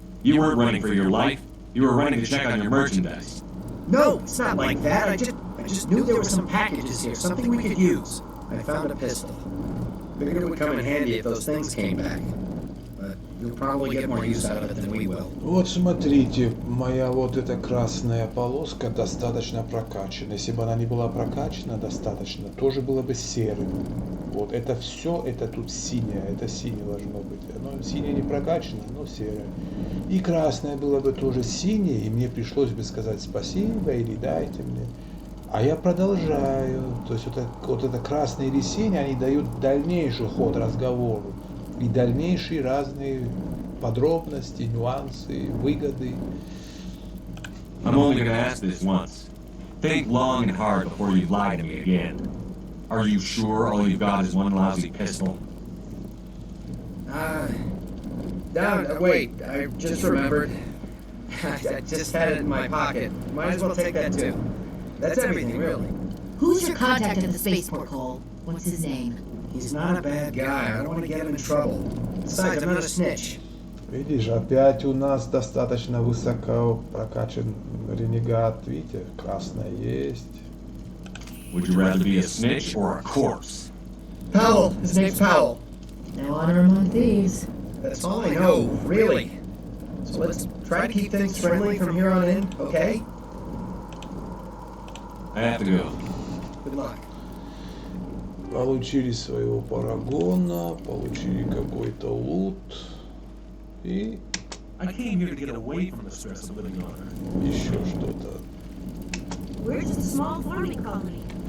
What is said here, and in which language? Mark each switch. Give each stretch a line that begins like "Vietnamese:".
English: You weren't running for your life. You were running to check on your merchandise. No, it's not like that. I just knew there were some packages here, something we could use. I found a pistol. Figured it would come in handy if those things came back. But You'll probably get more use out of it than we will.
Russian: Вот смотрите, моя вот эта красная полоска достаточно прокачана. Если бы она не была прокачана достаточно, тоже было бы серым. Вот это все, это тут синее, это синее должно быть. Оно синее не прокачано, но серое. И красное было бы тоже синее, и мне пришлось бы сказать спасибо или дайте мне. А я продолжаю. То есть вот это красное или синее, они дают дальнейший ход разговору. И дальнейшие разные подробности, нюансы, выгоды.
English: I'm only gonna ask this once. Think long and hard before you lie to me again. Are you sure all you've got is one lousy pistol? No, wait, I just remembered. I just had it in my pocket. Might as well take that too. That's everything, really. Who's your contact at the spaceport, Cole? What's his name? He's not a bad guy. I don't want to get him in trouble. Besides, I'm not a snitch.
Russian: Видишь, опять у нас достаточно высоко прокачан ренегат. Видите, красное есть.
English: Would you rather be a snitch or a corpse? Powell. His name's Powell. No honor among thieves. That's all I know, really. So let's try to keep things friendly from here on in, okay? I have to go. Good luck.
Russian: Получили своего парагона, получили какой-то лут и
English: I came here to get away from the stress of living on Earth.
Russian: еще что-то.
English: We're just a small farming colony.